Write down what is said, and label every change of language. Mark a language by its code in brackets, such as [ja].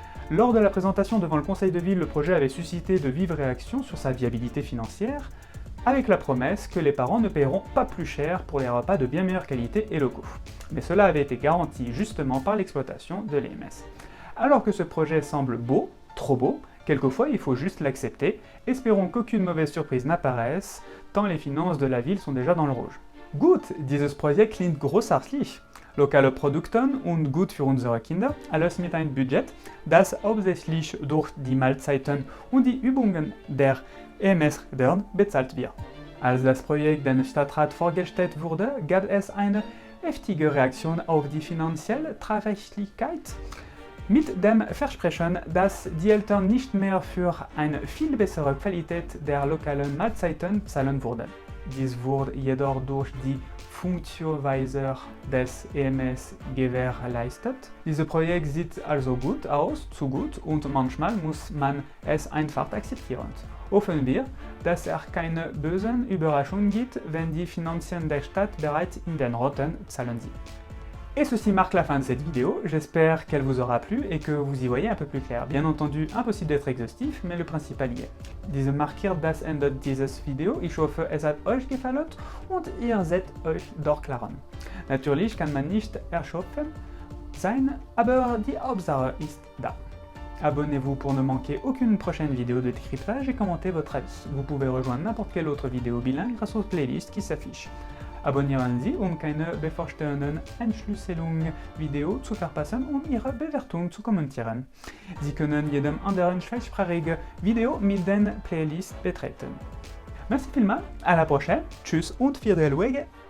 [fr] Lors de la présentation devant le conseil de ville, le projet avait suscité de vives réactions sur sa viabilité financière, avec la promesse que les parents ne paieront pas plus cher pour les repas de bien meilleure qualité et locaux. Mais cela avait été garanti justement par l'exploitation de l'EMS. Alors que ce projet semble beau, trop beau, quelquefois il faut juste l'accepter, espérons qu'aucune mauvaise surprise n'apparaisse, tant les finances de la ville sont déjà dans le rouge. [de] Gut, dieses Projekt klingt großartig. Lokale Produkte und gut für unsere Kinder, alles mit einem Budget, das hauptsächlich durch die Mahlzeiten und die Übungen der EMS Redern bezahlt wird. Als das Projekt dem Stadtrat vorgestellt wurde, gab es eine heftige Reaktion auf die finanzielle Tragfähigkeit, mit dem Versprechen, dass die Eltern nicht mehr für eine viel bessere Qualität der lokalen Mahlzeiten zahlen würden. Dies wurde jedoch durch die Funktionsweise des EMS gewährleistet. Dieses Projekt sieht also gut aus, zu gut, und manchmal muss man es einfach akzeptieren. Hoffen wir, dass es keine bösen Überraschungen gibt, wenn die Finanzen der Stadt bereits in den roten Zahlen sind. [fr] Et ceci marque la fin de cette vidéo, j'espère qu'elle vous aura plu et que vous y voyez un peu plus clair. Bien entendu, impossible d'être exhaustif, mais le principal y est. [de] Diese markiert das Ende dieses Video, ich hoffe es hat euch gefallen und ihr seid euch doch klar. Natürlich kann man nicht erschöpfen sein, aber die Hauptsache ist da. [fr] Abonnez-vous pour ne manquer aucune prochaine vidéo de décryptage et commentez votre avis. Vous pouvez rejoindre n'importe quelle autre vidéo bilingue grâce aux playlists qui s'affichent. [de] Abonnieren Sie, um keine bevorstehenden Entschlüsselung-Video zu verpassen und Ihre Bewertung zu kommentieren. Sie können jedem anderen schweizersprachige Video mit den Playlists betreten. [fr] Merci vielmals, à la prochaine, [de] tschüss und viel Wege!